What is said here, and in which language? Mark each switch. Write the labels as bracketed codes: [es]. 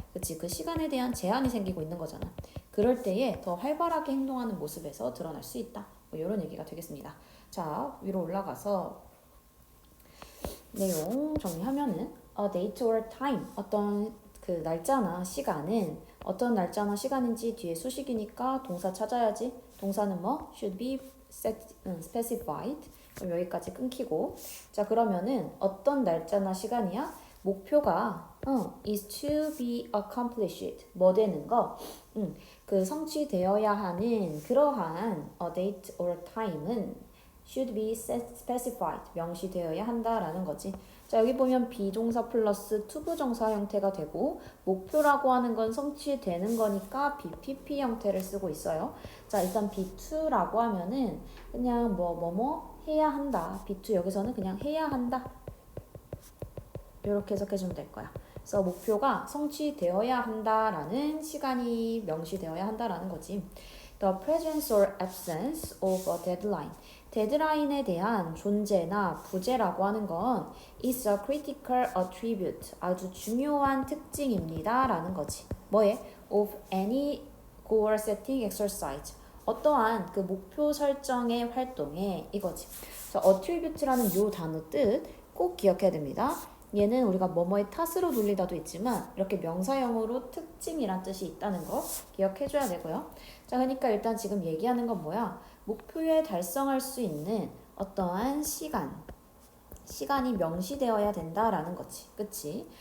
[ko] 그치, 그 시간에 대한 제한이 생기고 있는 거잖아. 그럴 때에 더 활발하게 행동하는 모습에서 드러날 수 있다. 뭐 이런 얘기가 되겠습니다. 자, 위로 올라가서 내용 정리하면은 [en] a date or time [ko] 어떤 그 날짜나 시간은 어떤 날짜나 시간인지 뒤에 수식이니까 동사 찾아야지. 동사는 뭐 [en] should be specified. [ko] 그럼 여기까지 끊기고 자 그러면은 어떤 날짜나 시간이야? 목표가 [en] is to be accomplished [ko] 뭐 되는 거? 그 성취되어야 하는 그러한 [en] a date or time [ko] 은 [en] should be specified [ko] 명시되어야 한다라는 거지. 자 여기 보면 비동사 플러스 투부정사 형태가 되고 목표라고 하는 건 성취되는 거니까 BPP 형태를 쓰고 있어요. 자 일단 B2라고 하면은 그냥 뭐뭐 해야 한다. B2 여기서는 그냥 해야 한다. 이렇게 해석해주면 될 거야. 그래서 목표가 성취되어야 한다라는 시간이 명시되어야 한다라는 거지. [en] The presence or absence of a deadline. [ko] 데드라인에 대한 존재나 부재라고 하는 건 [en] is a critical attribute. [ko] 아주 중요한 특징입니다. 라는 거지. 뭐에? [en] Of any goal setting exercise. [ko] 어떠한 그 목표 설정의 활동에 이거지. 자, attribute라는 요 단어 뜻 꼭 기억해야 됩니다. 얘는 우리가 뭐뭐의 탓으로 돌리다도 있지만 이렇게 명사형으로 특징이란 뜻이 있다는 거 기억해줘야 되고요. 자, 그러니까 일단 지금 얘기하는 건 뭐야? 목표에 달성할 수 있는 어떠한 시간이 명시되어야 된다라는 거지. 그치?